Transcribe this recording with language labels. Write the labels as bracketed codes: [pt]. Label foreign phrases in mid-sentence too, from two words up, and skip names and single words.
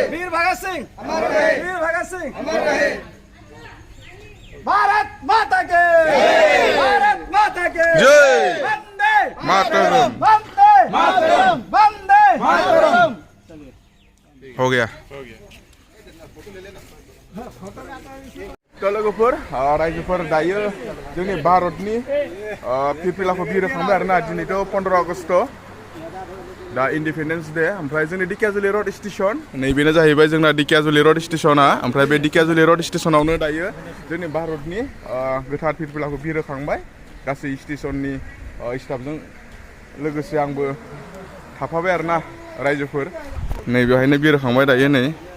[hi] वीर भगत सिंह अमर रहे, वीर भगत सिंह अमर रहे। भारत माता के जय, भारत माता के जय। वंदे मातरम, वंदे मातरम, वंदे मातरम। हो गया। [brx] थ' लोगोफोर रायजोफोर दायो जोंनि भारतनि फिरफिलाखौ बिरखांबाय आरोना दिनैथ' 15 आगष्ट दा [en] independence day [brx] ओमफ्राय जोंनि दिकियाजुलि रड स्टेसन नैबेनो जाहैबाय जोंना दिकियाजुलि रड स्टेसना ओमफ्राय बे दिकियाजुलि रड स्टेसनावनो दायो जोंनि भारतनि गोथार फिरफिलाखौ बिरखांबाय गासै स्टेसननि स्टाफजों लोगोसे आंबो थाफाबाय आरोना रायजोफोर नै बेवहायनो बिरखांबाय दायो नै